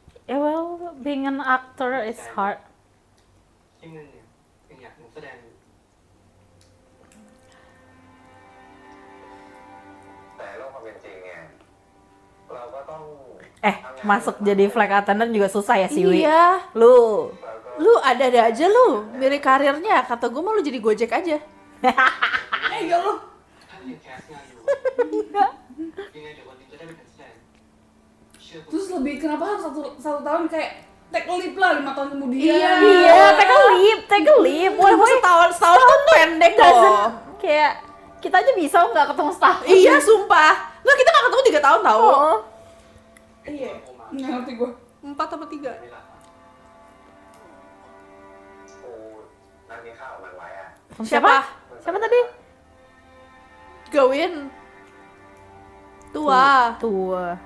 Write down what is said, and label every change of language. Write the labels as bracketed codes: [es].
[en] Yeah, well, being an actor is hard. [th] ที่มึงเนี่ยยังอยากนักแสดงอยู่ แต่โลกความเป็นจริงเนี่ยเราก็ต้อง [id] Masuk jadi flight attendant juga susah ya si Wi. Iya. Lu Lu ada-ada aja lu. Milih karirnya. Kata gue mah lu jadi Gojek aja. Iya lo. [th] ถ้ายังแคสงานอยู่ยังไงเดี๋ยววันหนึงจะได้เป็นนักแสดงเชื่อกู [id] Terus lebih kenapa harus satu tahun kayak [en] take leap [id] lah 5 tahun kemudian. [en] iya, take a leap. Woi, [id] Setahun kan pendek [en] doesn't [id] loh. kayak kita aja bisa nggak ketemu setahun. Iya, sumpah. Nggak, kita nggak ketemu 3 tahun tau. Oh. Iya. Nggak ngerti gue. 4 apa 3? [th] นี่แหละกูนั่งกินข้าวกับมันไว้อ่ะ [id] Siapa? Siapa tadi? Gawin. Tua. Tua.